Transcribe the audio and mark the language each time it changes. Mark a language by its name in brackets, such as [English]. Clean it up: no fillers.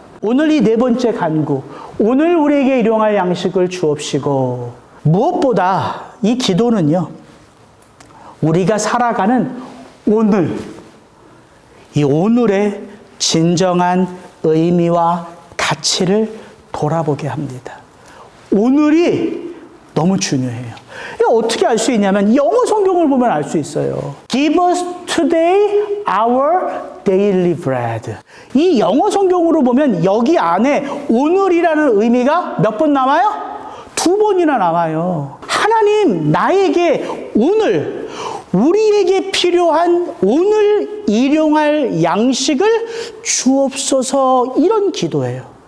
[Korean] 오늘 이 네 번째 간구, 오늘 우리에게 일용할 양식을 주옵시고, 무엇보다 이 기도는요, 우리가 살아가는 오늘, 이 오늘의 진정한 의미와 가치를 돌아보게 합니다. 오늘이 너무 중요해요. 이거 어떻게 알 수 있냐면 영어 성경을 보면 알 수 있어요. [English] Give us today our daily bread. [Korean] 이 영어 성경으로 보면 여기 안에 오늘이라는 의미가 몇 번 나와요? 2번이나 나와요. 하나님, 나에게 오늘, 우리에게 필요한 오늘 일용할 양식을 주옵소서, 이런 기도예요.